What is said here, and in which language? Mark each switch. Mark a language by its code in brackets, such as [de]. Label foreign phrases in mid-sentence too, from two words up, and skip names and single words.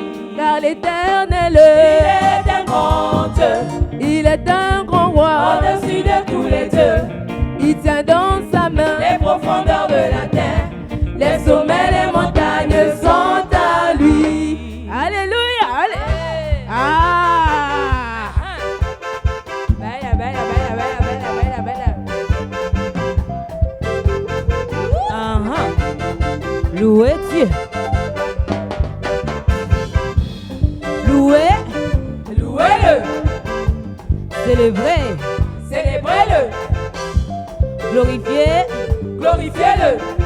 [fr] Car l'éternel, il est un grand Dieu, il est un grand roi. au-dessus de tous les dieux. Il tient dans sa main Les profondeurs de la terre, les sommets, les montagnes sont à lui. Alléluia. Ah. Bella, bella, bella, bella, bella, bella, bella. Ah, louez Dieu. Louez, louez-le, célébrez, célébrez-le, glorifiez, glorifiez-le,